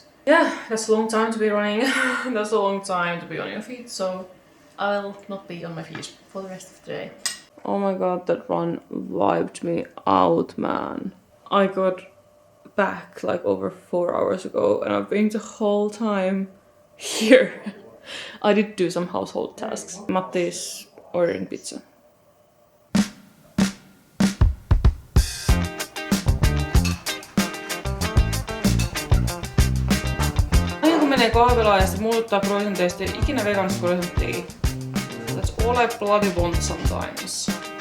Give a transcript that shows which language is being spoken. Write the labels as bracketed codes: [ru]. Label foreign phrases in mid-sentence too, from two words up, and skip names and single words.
[en] Yeah, that's a long time to be running. That's a long time to be on your feet, so I'll not be on my feet for the rest of the day. Oh my god, that run wiped me out, man. I got back like over 4 hours ago and I've been the whole time here. I did do some household tasks. Matti is ordering pizza. [fi] Aina kun menee kahvilaan ja se muuttaa croissanteista, ei ikinä vegaanista croissanttia. [en] Let's all I bloody want sometimes.